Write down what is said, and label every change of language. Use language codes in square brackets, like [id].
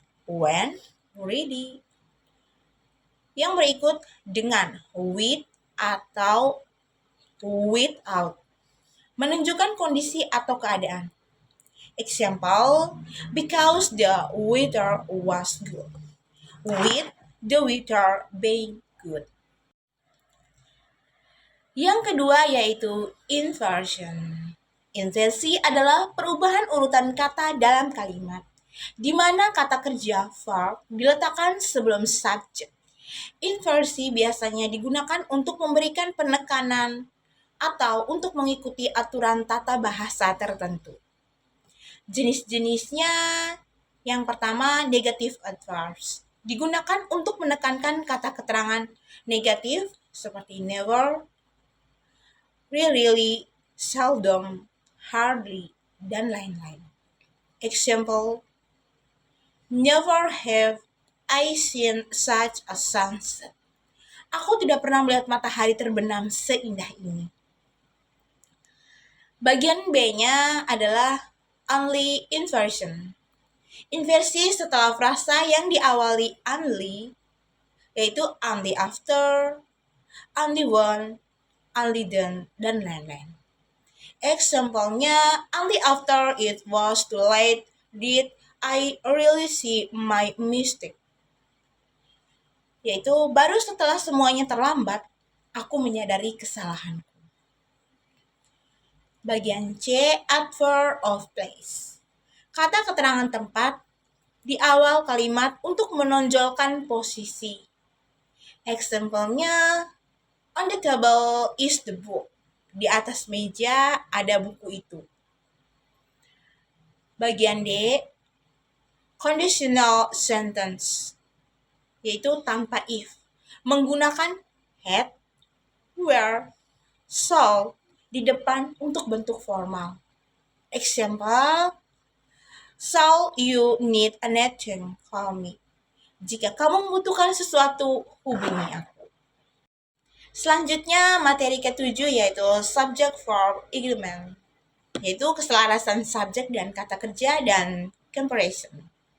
[en] When ready. [id] Yang berikut dengan with atau without menunjukkan kondisi atau keadaan. [en] Example, because the weather was good. With the weather being good. [id] Yang kedua yaitu inversion. Inversi adalah perubahan urutan kata dalam kalimat, di mana kata kerja verb diletakkan sebelum subjek. Inversi biasanya digunakan untuk memberikan penekanan atau untuk mengikuti aturan tata bahasa tertentu. Jenis-jenisnya yang pertama negative adverbs. digunakan untuk menekankan kata keterangan negatif seperti never, rarely, seldom, hardly, dan lain-lain. [en] Example, never have I seen such a sunset. [id] Aku tidak pernah melihat matahari terbenam seindah ini. Bagian B-nya adalah [en] only inversion. [id] Inversi setelah frasa yang diawali only, yaitu only after, only when, only then, dan lain-lain. [en] Example-nya, only after it was too late did I really see my mistake. [id] Yaitu baru setelah semuanya terlambat, aku menyadari kesalahanku. Bagian C, adverb of place. Kata keterangan tempat di awal kalimat untuk menonjolkan posisi. [en] Example-nya, on the table is the book. [id] Di atas meja ada buku itu. Bagian D, conditional sentence, yaitu tanpa if, menggunakan had, were, shall di depan untuk bentuk formal. [en] Example, shall you need anything, call me. [id] Jika kamu membutuhkan sesuatu, hubungi aku. Selanjutnya materi ke-7 yaitu [en] subject verb agreement, [id] yaitu keselarasan subjek dan kata kerja dan comparison.